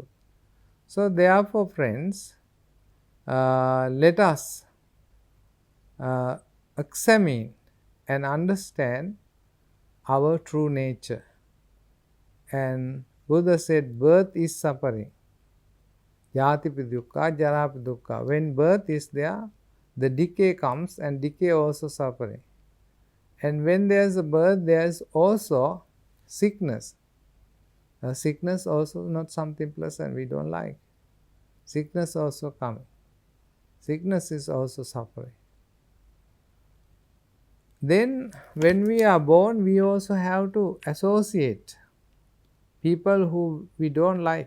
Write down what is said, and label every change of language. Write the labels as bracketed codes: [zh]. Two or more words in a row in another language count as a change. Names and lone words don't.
[en] So therefore, friends, let us examine and understand our true nature. And Buddha said, birth is suffering. [pi] Jatipi dukkha, Jarapi dukkha. [en] When birth is there, the decay comes, and decay also suffering. And when there is a birth, there is also sickness. Sickness also not something pleasant, we don't like. Sickness also coming. Sickness is also suffering. Then when we are born, we also have to associate people who we don't like.